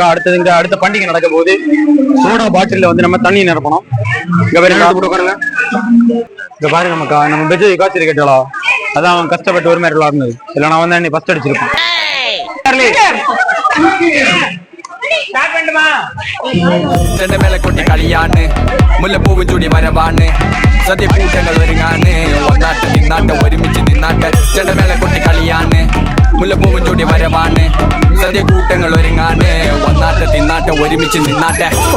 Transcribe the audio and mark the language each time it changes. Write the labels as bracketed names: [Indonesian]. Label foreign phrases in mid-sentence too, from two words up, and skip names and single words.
[Tamil] அடுத்தது இங்க அடுத்த பண்டிகை நடக்க போது சோடா பாட்டில வந்து நம்ம தண்ணி நிரப்பணும். இங்க பாருங்க மக்கா, நம்ம பெஜை காய்ச்சல் கேட்டாளா, அதான் அவன் கஷ்டப்பட்டு ஒரு மாதிரி விளாடுனது. இல்ல நான் வந்து ஃபர்ஸ்ட் அடிச்சிருப்பேன். [Malayalam] മേള കൊട്ടി കളിയാണ് മുല്ലപ്പൂവും ചൂടി വരവാണ് സദ്യ കൂട്ടങ്ങൾ ഒരുങ്ങാണ് ഒന്നാട്ട് നിന്നാട്ട് ഒരുമിച്ച് നിന്നാട്ട് ചെണ്ടമേള കൊട്ടി കളിയാണ് മുല്ലപ്പൂവും ചൂടി വരവാണ് സദ്യ കൂട്ടങ്ങൾ ഒരുങ്ങാണ് ഒന്നാട്ട് തിന്നാട്ട് ഒരുമിച്ച് നിന്നാട്ട്